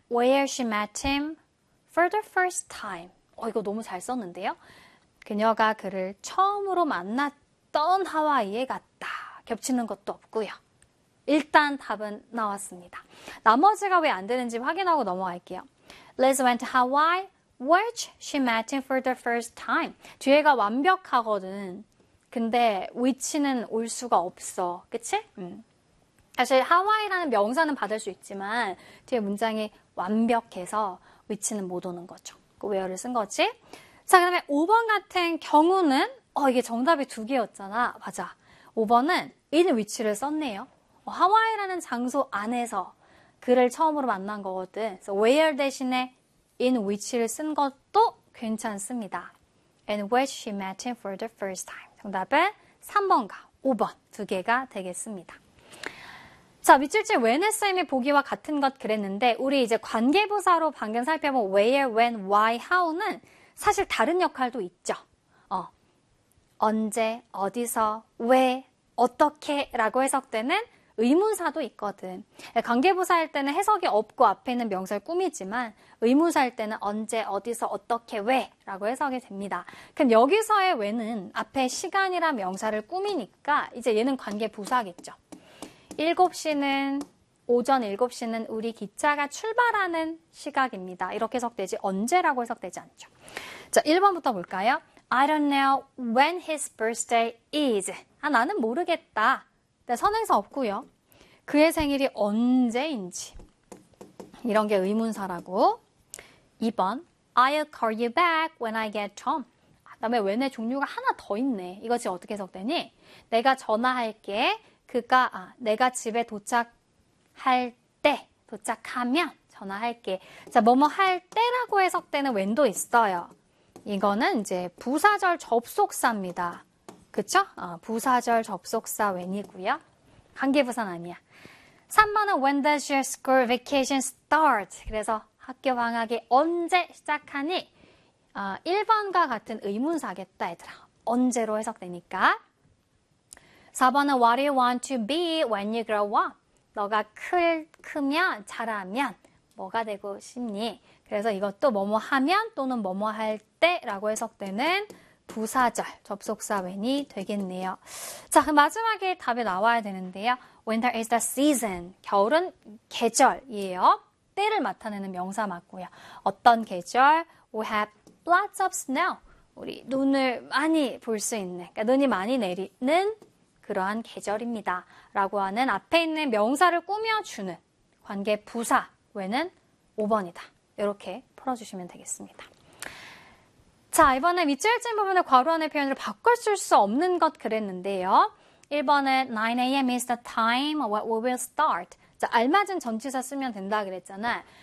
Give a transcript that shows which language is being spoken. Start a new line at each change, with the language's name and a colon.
English: Where she met him for the first time.
Korean: 이거 너무 잘 썼는데요? 그녀가 그를 처음으로 만났던 하와이에 갔다. 겹치는 것도 없고요. 일단 답은 나왔습니다. 나머지가 왜안 되는지 확인하고 넘어갈게요.
English: Liz went to Hawaii, which she met him for the first time.
Korean: 뒤에가 완벽하거든. 근데 which는 올 수가 없어. 그치? 사실 하와이라는 명사는 받을 수 있지만 뒤에 문장이 완벽해서 which는 못 오는 거죠. 그 where를 쓴 거지. 자, 그다음에 5번 같은 경우는 이게 정답이 두 개였잖아. 맞아. 5번은 in which를 썼네요. 하와이라는 장소 안에서 그를 처음으로 만난 거거든. 그래서 where 대신에 in which를 쓴 것도 괜찮습니다.
English: And where she met him for the first time.
Korean: 정답은 3번과 5번 두 개가 되겠습니다. 자, 밑줄째 when의 쓰임이 보기와 같은 것 그랬는데 우리 이제 관계부사로 방금 살펴본 where, when, why, how는 사실 다른 역할도 있죠. 언제, 어디서, 왜, 어떻게 라고 해석되는 의문사도 있거든. 관계부사일 때는 해석이 없고 앞에 있는 명사를 꾸미지만 의문사일 때는 언제, 어디서, 어떻게, 왜 라고 해석이 됩니다. 그럼 여기서의 when은 앞에 시간이라는 명사를 꾸미니까 이제 얘는 관계부사겠죠. 7시는, 오전 7시는 우리 기차가 출발하는 시각입니다. 이렇게 해석되지, 언제라고 해석되지 않죠. 자, 1번부터 볼까요?
English: I don't know when his birthday is.
Korean: 아, 나는 모르겠다. 네, 선행사 없고요. 그의 생일이 언제인지. 이런 게 의문사라고. 2번.
English: I'll call you back when I get home.
Korean: 그다음에 when의 종류가 하나 더 있네. 이것이 어떻게 해석되니? 내가 전화할게. 내가 집에 도착하면 전화할게. 자, 뭐뭐 할 때라고 해석되는 when도 있어요. 이거는 이제 부사절 접속사입니다. 그쵸? 부사절 접속사 when이고요. 관계부사는 아니야.
English: 3번은 when does your school vacation start?
Korean: 그래서 학교 방학이 언제 시작하니? 1번과 같은 의문사겠다, 얘들아. 언제로 해석되니까.
English: 4번은 What do you want to be when you grow up?
Korean: 너가 크면, 자라면, 뭐가 되고 싶니? 그래서 이것도 뭐뭐 하면 또는 뭐뭐 할 때라고 해석되는 부사절, 접속사 when이 되겠네요. 자, 그 마지막에 답이 나와야 되는데요.
English: Winter is the season.
Korean: 겨울은 계절이에요. 때를 나타내는 명사 맞고요. 어떤 계절?
English: We have lots of snow.
Korean: 우리 눈을 많이 볼수 있는, 그러니까 눈이 많이 내리는 그러한 계절입니다. 라고 하는 앞에 있는 명사를 꾸며주는 관계 부사 when은 5번이다. 이렇게 풀어주시면 되겠습니다. 자, 이번에 밑줄 찐 부분을 괄호 안에 표현으로 바꿀 수 없는 것 그랬는데요.
English: 1번은 9am is the time what we will start.
Korean: 자, 알맞은 전치사 쓰면 된다 그랬잖아.